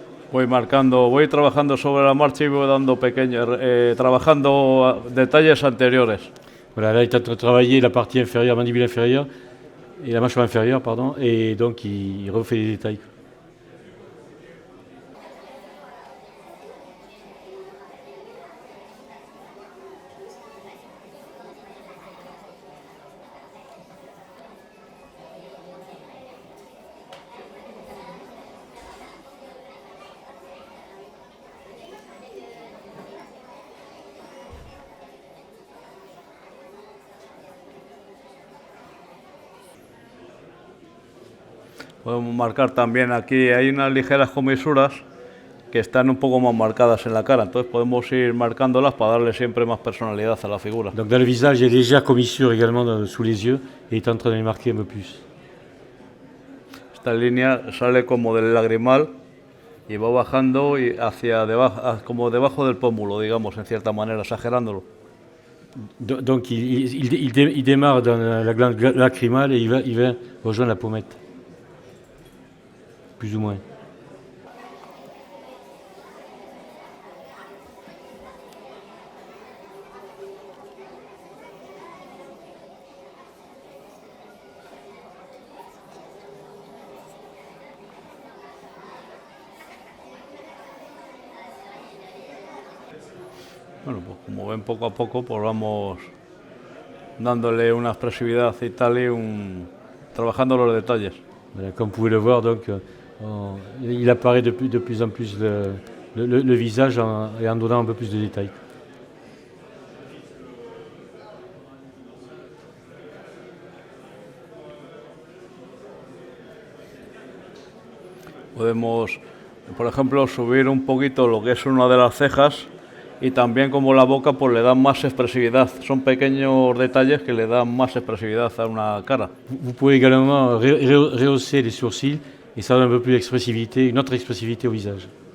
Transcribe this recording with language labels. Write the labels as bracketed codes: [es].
[es] Voy marcando, voy trabajando sobre la marcha y voy dando pequeños, trabajando detalles anteriores. [fr] Voilà, là, il est en train de travailler la partie inférieure, mandibule inférieure, et la mâchoire inférieure, pardon, et donc il refait des détails. [es] Podemos marcar también aquí, hay unas ligeras comisuras que están un poco más marcadas en la cara, entonces podemos ir marcándolas para darle siempre más personalidad a la figura. [fr] Donc dans le visage, il y a des légères commissures également sous les yeux, et il est en train de les marquer un peu plus. [es] Esta línea sale como del lagrimal y va bajando y hacia debajo, como debajo del pómulo, digamos, en cierta manera, exagerándolo. [fr] Donc il démarre dans la glande lacrymale et il va rejoindre la pommette. Plus ou moins. [es] Bueno, pues como ven, poco a poco pues vamos dándole una expresividad y tal y trabajando los detalles. [fr] Voilà, comme vous pouvez le voir, donc, il apparaît de plus en plus le visage et en donnant un peu plus de détails. [es] Podemos, por ejemplo, subir un poquito lo que es una de las cejas y también como la boca pues le dan más expresividad. Son pequeños detalles que le dan más expresividad a una cara. [fr] Vous pouvez également rehausser les sourcils et ça donne un peu plus d'expressivité, une autre expressivité au visage.